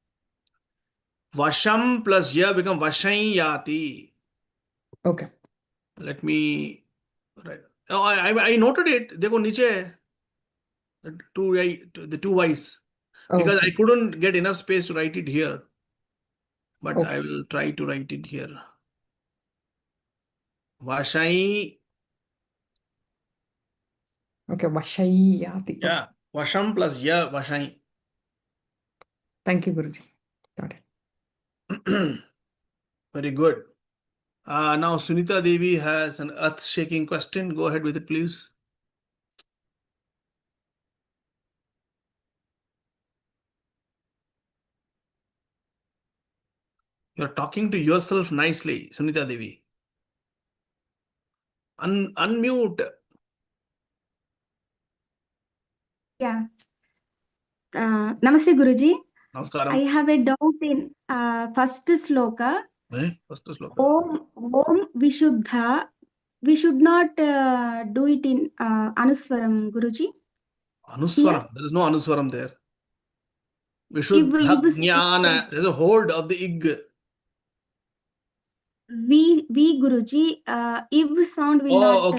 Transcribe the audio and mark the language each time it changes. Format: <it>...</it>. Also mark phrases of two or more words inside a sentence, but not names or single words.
<en>Vasham plus Ya become Vashayati. Okay. Let me write. Oh, I noted it.</en> <hi>देखो नीचे.</hi> <en>The two Y's. Because Okay. I couldn't get enough space to write it here. But Okay. I will try to write it here. Vashai. Okay, Vashayati. Yeah. Vasham plus Ya, Vashai. Thank you, Guruji. Got it. Very good. Now Sunita Devi has an earth-shaking question. Go ahead with it, please. You're talking to yourself nicely, Sunita Devi. Unmute. Yeah. Namaste, Guruji. Namaskaram. I have a doubt in first sloka. First sloka.</en> <sa>ॐ विशुद्ध.</sa> <en>We should not do it in Anuswaram, Guruji. Anuswaram. There is no Anuswaram there.</en> <sa>विशुद्ध ज्ञान.</sa> <en>There's a hold of the ig. We Guruji, if sound will not</en>